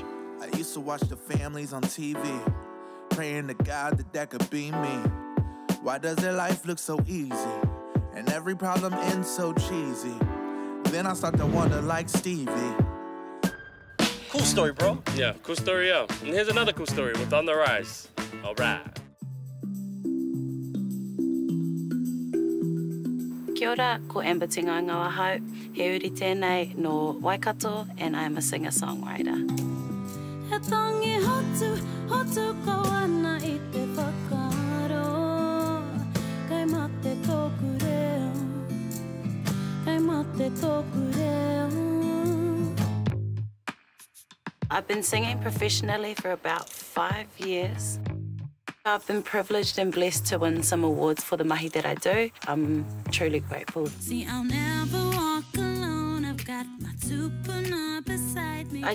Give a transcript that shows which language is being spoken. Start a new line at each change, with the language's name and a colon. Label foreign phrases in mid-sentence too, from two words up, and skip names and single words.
English: I used to watch the families on TV, praying to God that could be me. Why does their life look so easy? And every problem ends so cheesy. Then I start to wonder like Stevie. Cool story, bro. Yeah, cool story, yeah. And here's another cool story with On The Rise. All right.
Māori: Kia ora, ko Amber Tinga Ngawa Hope. He uri tēnei no Waikato,
English: and I am a singer-songwriter.
Māori: He tangi hotu, hotu ko ana I te whakaro. Kai mate tōku reo, kai mate tōku reo.
English: I've been singing professionally for about 5 years. I've been privileged and blessed to win some awards for the mahi that I do. I'm truly grateful. See, I'll never walk alone. I've got my tupuna beside me.